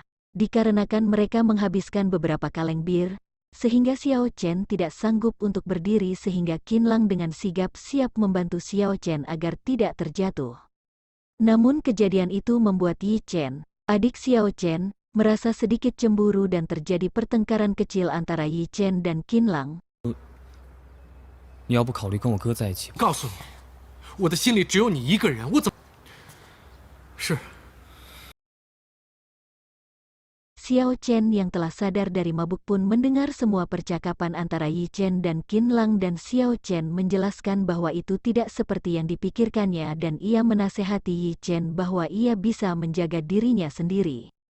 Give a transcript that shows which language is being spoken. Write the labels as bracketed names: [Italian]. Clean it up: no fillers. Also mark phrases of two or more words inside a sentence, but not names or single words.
[Indonesian] Dikarenakan mereka menghabiskan beberapa kaleng bir, sehingga Xiao Chen tidak sanggup untuk berdiri sehingga Qin Lang dengan sigap siap membantu Xiao Chen agar tidak terjatuh. Namun kejadian itu membuat Yi Chen, adik Xiao Chen, merasa sedikit cemburu dan terjadi pertengkaran kecil antara Yi Chen dan Qin Lang. [Chinese] 你要不考虑跟我哥在一起？告诉你，我的心里只有你一个人，我怎么？是。 [Indonesian] Xiao Chen yang telah sadar dari mabuk pun mendengar semua percakapan antara Yi Chen dan Qin Lang dan Xiao Chen menjelaskan bahwa itu tidak seperti yang dipikirkannya dan ia menasehati Yi Chen bahwa ia bisa menjaga dirinya sendiri.